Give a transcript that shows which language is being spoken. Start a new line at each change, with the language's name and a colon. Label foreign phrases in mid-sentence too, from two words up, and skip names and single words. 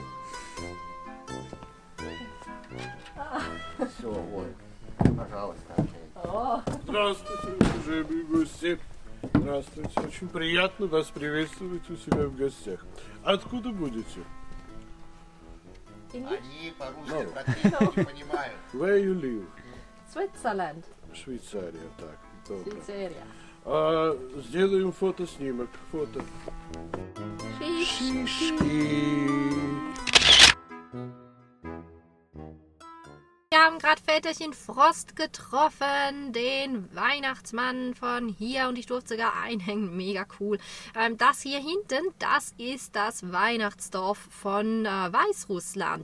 Russian: Все, вот. Пожалуйста. Здравствуйте, уважаемые гости. Здравствуйте. Очень приятно вас приветствовать у себя в гостях. Откуда будете? Они по-русски практически не понимают.
English: Where you live? Switzerland.
Russian: Швейцария, так. Добро. Швейцария. Сделаем фотоснимок. Фото.
German: Wir haben gerade Väterchen Frost getroffen, den Weihnachtsmann von hier, und ich durfte sogar einhängen, mega cool. Das hier hinten, das ist das Weihnachtsdorf von Weißrussland.